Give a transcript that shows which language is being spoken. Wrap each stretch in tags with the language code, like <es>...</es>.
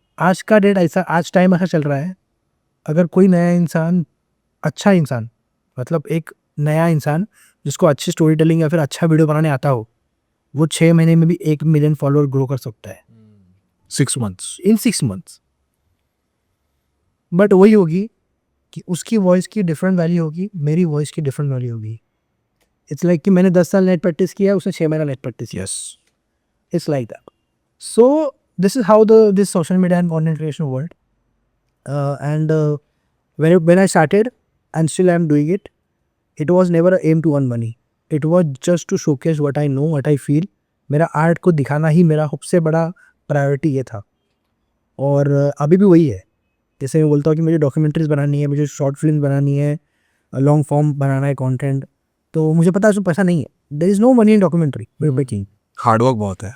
<hi>आज का डेट ऐसा, आज टाइम ऐसा चल रहा है, अगर कोई नया इंसान, अच्छा इंसान, मतलब एक नया इंसान जिसको अच्छी स्टोरी टेलिंग या फिर अच्छा वीडियो बनाने आता हो, वो 6 महीने में भी 1 मिलियन फॉलोअर ग्रो कर सकता है</hi> <en>6 months। In 6 months.</en> <hi>बट वही होगी कि उसकी वॉइस की डिफरेंट वैल्यू होगी, मेरी वॉइस की डिफरेंट वैल्यू होगी। इट्स लाइक कि मैंने 10 साल नेट प्रैक्टिस किया, उसने 6 महीना नेट प्रैक्टिस किया। Yes.</hi> <en>It's like that. So this is how this social media and content creation world. And when I started, and still I am doing it, it was never an aim to earn money. It was just to showcase what I know, what I feel.</en> <hi>मेरा art को दिखाना ही मेरा सबसे बड़ा priority ये था, और अभी भी वही है। जैसे मैं बोलता हूँ कि मुझे डॉक्यूमेंट्रीज बनानी है, मुझे शॉर्ट फिल्म बनानी है, लॉन्ग फॉर्म बनाना है कंटेंट, तो मुझे पता है उसमें पैसा नहीं है।</hi> <en>There is no money in documentary making.</en> <hi>Hard work बहुत है।</hi>